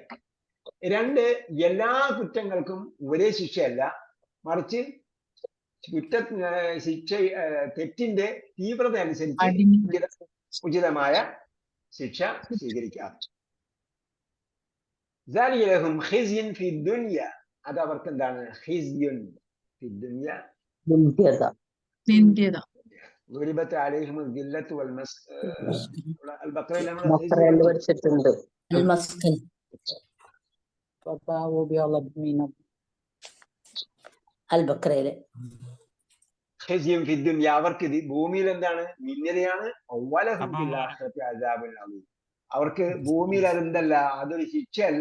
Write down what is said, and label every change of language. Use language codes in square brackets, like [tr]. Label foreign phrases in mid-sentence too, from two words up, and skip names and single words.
[ml] 2, എല്ലാ കുറ്റങ്ങൾക്കും ഒരേ ശിക്ഷയല്ല, മറിച്ച് തെറ്റിന്റെ തീവ്രത അനുസരിച്ച് ഉചിതമായ ശിക്ഷ സ്വീകരിക്കാം. അത് അവർക്ക് എന്താണ്? [ar] خزي في الدنيا, [ml] നിന്ദ്യത. [ar] ضربت عليهم الذلة البقرة [ml] ബഖറയിൽ പഠിച്ചിട്ടുണ്ട്. അൽബക്രയില് [ar] خزي في الدنيا, [ml] അവർക്ക് ഭൂമിയിൽ എന്താണ്? നിന്ദ്യതയാണ്. അവർക്ക് ഭൂമിയിൽ അതെന്തല്ല, അതൊരു ശിക്ഷയല്ല.